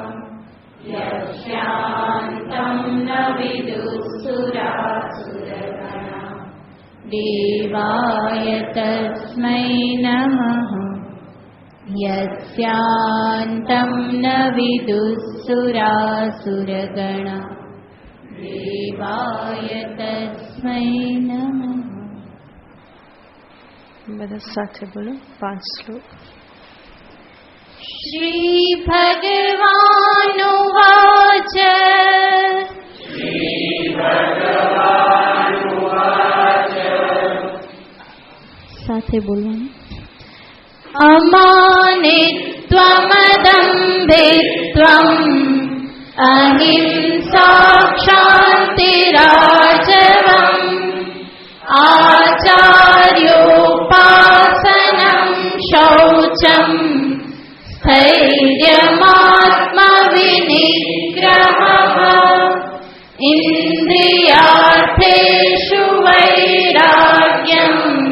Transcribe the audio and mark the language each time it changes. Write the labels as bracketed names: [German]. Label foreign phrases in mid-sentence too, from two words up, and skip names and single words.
[Sanskrit] यस्यान्तं न विदुःसुरासुरगणा देवाय तस्मै नमः यस्यान्तं न विदुःसुरासुरगणा देवाय तस्मै नमः। [Gujarati] બધા સાથે બોલો 5 શ્લોક। [Sanskrit] श्री भगवानुवाच [Gujarati] સાથે બોલવાનું। [Sanskrit] अमानित्वमदंभित्वम् अहिंसा क्षान्तिराजवम् आचार्योपासनं शौचं स्थैर्यमात्मविनिग्रहः इन्द्रियार्थेषु वैराग्यम्